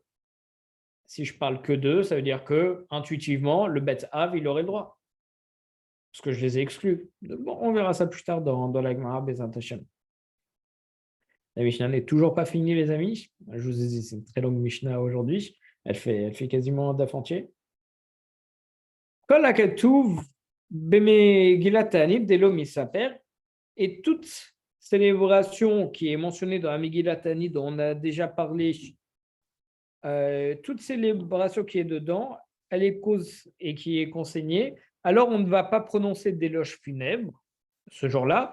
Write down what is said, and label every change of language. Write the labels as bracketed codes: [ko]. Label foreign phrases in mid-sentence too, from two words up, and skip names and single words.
[fr] Si je parle que d'eux, ça veut dire que intuitivement, le Bet Av, il aurait le droit. Parce que je les ai exclus. Bon, on verra ça plus tard dans la Gemara [he] בעזרת השם. [fr] La Mishnah n'est toujours pas finie, les amis. Je vous ai dit, c'est une très longue Mishnah aujourd'hui. Elle fait quasiment un daf entier. [he] כל הכתוב במגילת תענית דלא מספד. [fr] Et toute célébration qui est mentionnée dans la Megillat Ta'anit, dont on a déjà parlé, toute célébration qui est dedans, elle est cause et qui est consignée. Alors on ne va pas prononcer d'éloge funèbre ce jour-là.